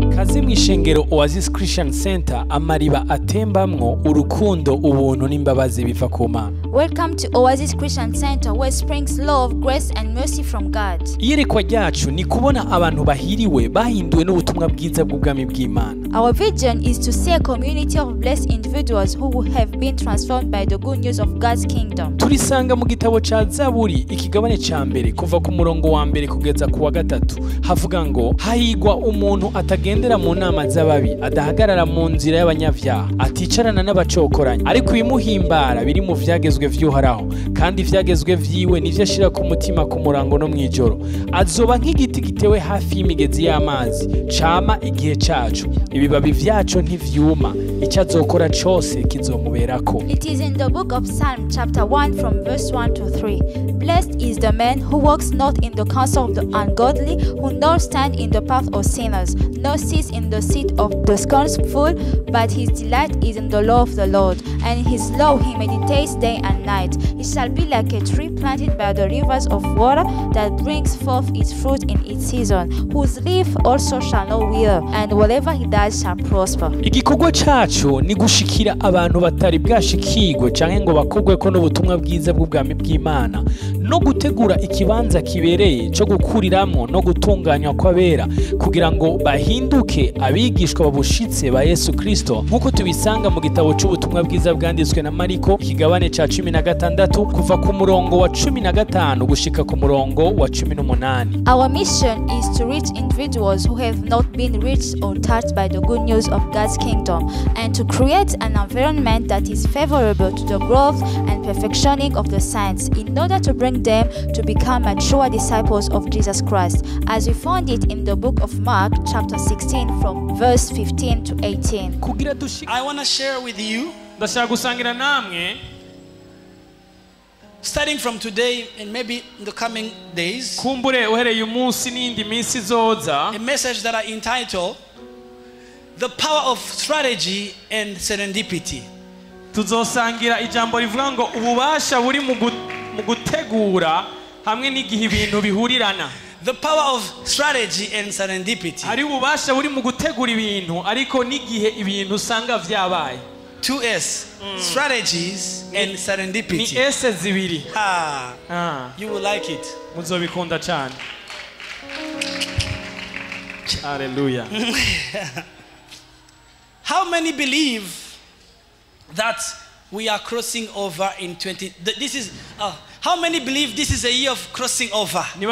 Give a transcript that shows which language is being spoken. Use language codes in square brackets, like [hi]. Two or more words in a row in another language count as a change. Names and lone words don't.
[rn] kaze mw'ishengero Oasis Christian Center, amariba atembamwo urukundo, ubuntu n'imbabazi biva ku Mana. [en] Welcome to Oasis Christian Center, where springs love, grace and mercy from God. [rn] Iyerekwa ryacu ni kubona abantu bahiriwe bahinduwe n'ubutumwa bwiza bw'ubwami bw'Imana. [en] Our vision is to see a community of blessed individuals who have been transformed by the good news of God's kingdom. [rn] Turisanga mu gitabo ca Zaburi ikigabane ca mbere kuva ku murongo wa mbere kugeza ku wa gatatu, havuga ngo hahigwa umuntu atagendera mu nama z'ababi, adahagarara mu nzira y'abanyavyaha, aticarana n'abacokoranya, ariko ibimuhimbara biri mu vyagezwe vy'Uhoraho, kandi ivyagezwe vyiwe nivyo ashira ku mutima ku murango no mw'ijoro. Azoba nk'igiti gitewe hafi y'imigezi y'amazi, cama igihe cacu, ibibabi vyaco ntivyuma, ico azokora cose kizomuberako. [en] It is in the book of Psalm chapter 1 from verse 1 to 3. Blessed is the man who walks not in the counsel of the ungodly, who nor stand in the path of sinners, nor sits in the seat of the scornful, but his delight is in the law of the Lord, and in his law he meditates day and night. He shall be like a tree planted by the rivers of water, that brings forth its fruit in its season, whose leaf also shall not wither, and whatever he does shall prosper. [rn] Igikorwa cacu ni gushikira abantu batari bwashikirwe canke ngo bakogweko n'ubutumwa bwiza bw'ubwami bw'Imana, no gutegura ikibanza kibereye cyo gukuriramwo no gutunganywa kw'abera, kugira ngo bahinduke abigishwa babushitse ba Yesu Kristo, nk'uko tubisanga mu gitabo c'ubutumwa bwiza bwanditswe na Mariko ikigabane ca 16 kuva ku murongo wa 15 gushika ku murongo wa 18. [en] Our mission is to reach individuals who have not been reached or touched by the good news of God's kingdom, and to create an environment that is favorable to the growth and perfectioning of the saints, in order to bring them to become mature disciples of Jesus Christ, as we found it in the book of Mark chapter 16 from verse 15 to 18. I want to share with you, starting from today and maybe in the coming days, a message that I entitled The Power of Strategy and Serendipity. [rn] Tuzosangira ijambo rivuga ngo ububasha buri mu gutegura hamwe n'igihe ibintu bihurirana. [en] The power of strategy and serendipity. [rn] Ari ububasha buri mu gutegura ibintu ariko n'igihe ibintu usanga vyabaye. [en] 2S, strategies and serendipity. [rn] Ni S zibiri. [en] You will like it. [rn] Muzobikunda cyane. Hallelujah. [en] How many believe that we are crossing over in 20? This is how many believe this is a year of crossing over?